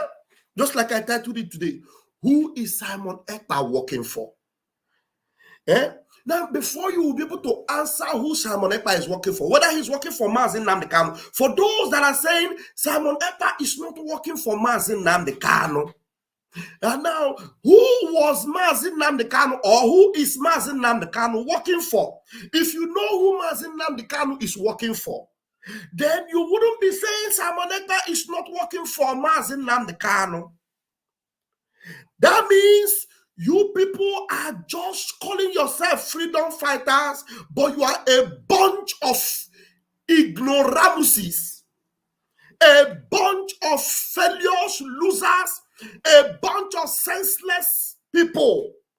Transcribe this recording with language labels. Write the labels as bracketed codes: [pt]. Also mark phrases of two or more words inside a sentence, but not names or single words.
[en] Just like I titled it today, who is Simon Ekpa working for? Yeah? Now, before you will be able to answer who Simon Ekpa is working for, whether he's working for Mazi Nnamdi Kanu, for those that are saying Simon Ekpa is not working for Mazi Nnamdi Kanu, and now, who was Mazi Nnamdi Kanu, or who is Mazi Nnamdi Kanu working for? If you know who Mazi Nnamdi Kanu is working for, then you wouldn't be saying Simon Ekpa is not working for Mazi Nnamdi Kanu. That means you people are just calling yourself freedom fighters, but you are a bunch of ignoramuses, a bunch of failures, losers, a bunch of senseless people.